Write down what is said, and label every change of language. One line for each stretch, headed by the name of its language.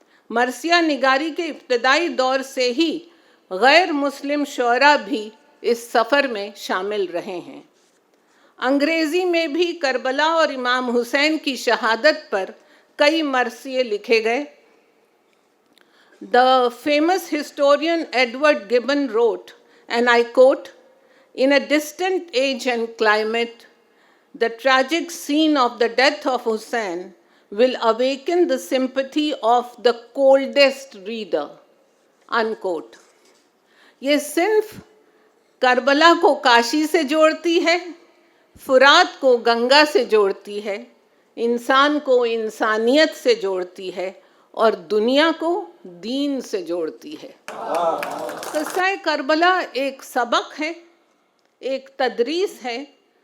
Hindi: मरसिया निगारी के इब्तदाई दौर से ही गैर मुस्लिम शुअरा भी इस सफ़र में शामिल रहे हैं। अंग्रेज़ी में भी करबला और इमाम हुसैन की शहादत पर कई मरसिये लिखे गए।
English: The famous historian Edward Gibbon wrote, and I quote, "In a distant age and climate, the tragic scene of the death of Hussein will awaken the sympathy of the coldest reader." Unquote.
Hindi: ये सिर्फ Karbala को काशी से जोड़ती है, फुरात को गंगा से जोड़ती है, इंसान को इंसानियत से जोड़ती है और दुनिया को दीन से जोड़ती है। क़िस्सा करबला एक सबक है, एक तदरीस है।